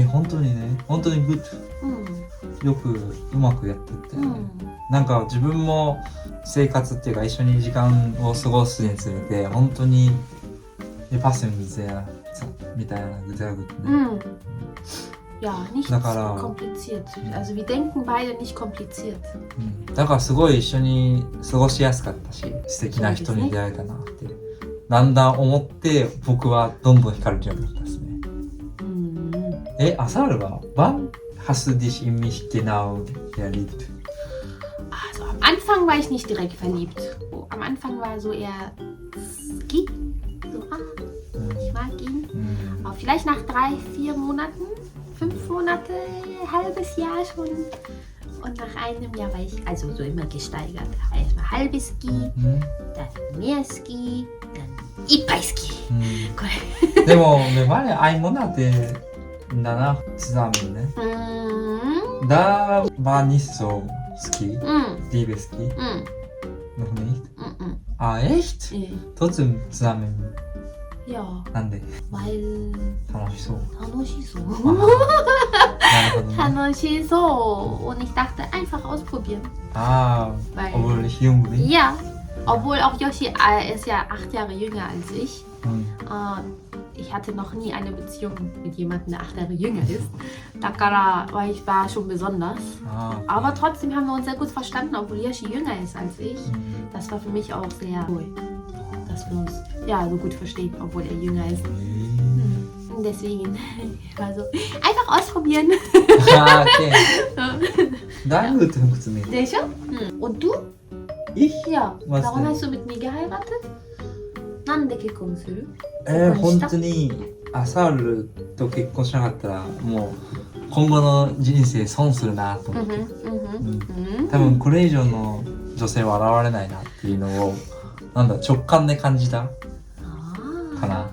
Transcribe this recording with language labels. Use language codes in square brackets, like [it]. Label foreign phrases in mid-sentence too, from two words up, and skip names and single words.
[ja] 本当にね、本当にグッド。よくうまくやってて、なんか自分も生活っていうか一緒に時間を過ごすにつれて本当にパスミゼアみたいなグザグね。 [de] Ja, nicht kompliziert. Also wir denken beide nicht kompliziert. [ja] だからすごい一緒に過ごしやすかったし、素敵な人に出会えたなってだんだん思って僕はどんどん惹かれるようになったですね。 [de] Asal war wann hast du dich in mich genau verliebt? Also am Anfang war ich nicht direkt verliebt. Am Anfang war so eher Ski. So, ich mag ihn. Aber vielleicht nach 3, 4 Monaten, 5 Monate, halbes Jahr schon. Und nach einem Jahr war ich also so immer gesteigert. Erstmal halbes Ski, dann mehr Ski, dann Ippai-Ski. [ja] でもね、前 [de] ein Monate danach zusammen, ne? Da war nicht so Ski, Liebe-Ski. Noch nicht? Ah, echt? Trotzdem zusammen. Ja. [ja] なんで？ [de] Weil [ja] 楽しそう。楽しそう。なるほどね。楽しそう. [de] Und ich dachte, einfach ausprobieren. Weil, obwohl ich jung bin. Ja, obwohl auch Yoshi, er ist ja 8 Jahre jünger als ich. Ich hatte noch nie eine Beziehung mit jemandem, der 8 Jahre jünger ist. Dakara war schon besonders. Aber trotzdem haben wir uns sehr gut verstanden, obwohl Yoshi jünger ist als ich. Das war für mich auch sehr cool, dass wir uns so gut verstehen, obwohl er jünger ist. Und deswegen, also einfach ausprobieren. Okay. だいぶ funktioniert. Und du? Ich? Ja. Was Warum denn? hast du mit mir geheiratet? [ja] なんで結婚する？本当にアサールと結婚しなかったらもう今後の人生損するなと思って、多分これ以上の女性は現れないなっていうのをなんだ直感で感じたかな。